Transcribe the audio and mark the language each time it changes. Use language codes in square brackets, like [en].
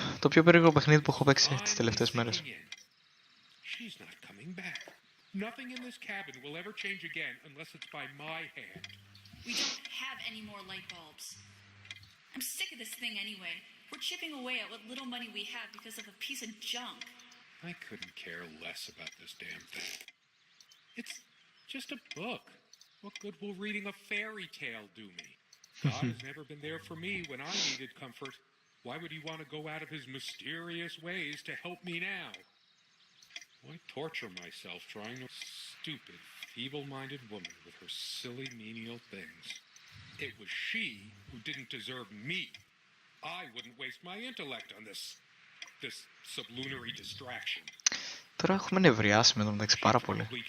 [el] Το πιο περίεργο παιχνίδι που έχω παίξει τις τελευταίες μέρες. [en] She's not coming back. Nothing in this cabin will ever change again unless it's by my hand. We don't have any more light bulbs. I'm sick of this thing anyway. We're chipping away at what little money we have because of a piece of junk. I couldn't care less about this damn thing. It's just a book. What good will reading a fairy tale do me? God has never been there for me when I needed comfort. Why would he want to go out of his mysterious ways to help me now? Why torture myself trying to... Stupid, feeble-minded woman with her silly, menial things. It was she who didn't deserve me. I wouldn't waste my intellect on this sublunary distraction. [el] Τώρα έχουμε νευριάσει με το μεταξύ πάρα πολύ.